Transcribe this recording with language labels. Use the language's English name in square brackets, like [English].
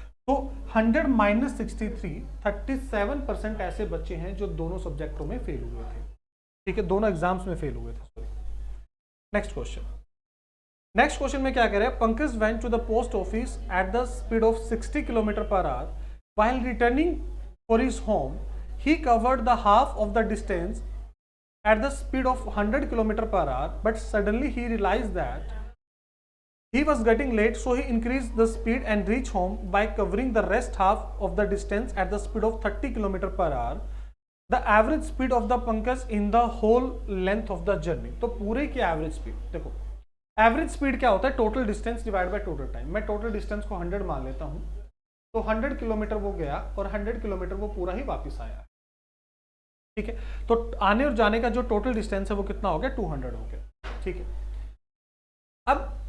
[Hindi] तो 100 माइनस 63, 37% ऐसे बच्चे हैं जो दोनों सब्जेक्टों में फेल हुए थे। ठीक है, दोनों एग्जाम्स में फेल हुए थे, sorry. Next question. Next question में क्या कह रहे हैं, [English] Pankaj went to the post office at the speed of 60 kilometre per hour. While returning for his home, he covered the half of the distance at the speed of 100 km per hour, but suddenly he realized that he was getting late, so he increased the speed and reached home by covering the rest half of the distance at the speed of 30 km per hour. The average speed of the Pankaj in the whole length of the journey. [Hindi] तो पूरे की average speed, देखो average speed क्या होता है, total distance divide by total time. मैं total distance को 100 मान लेता हूँ, तो 100 किलोमीटर वो गया और 100 किलोमीटर वो पूरा ही वापस आया। ठीक है, तो आने और जाने का जो टोटल डिस्टेंस है वो कितना हो गया, 200 हो गया। ठीक है, अब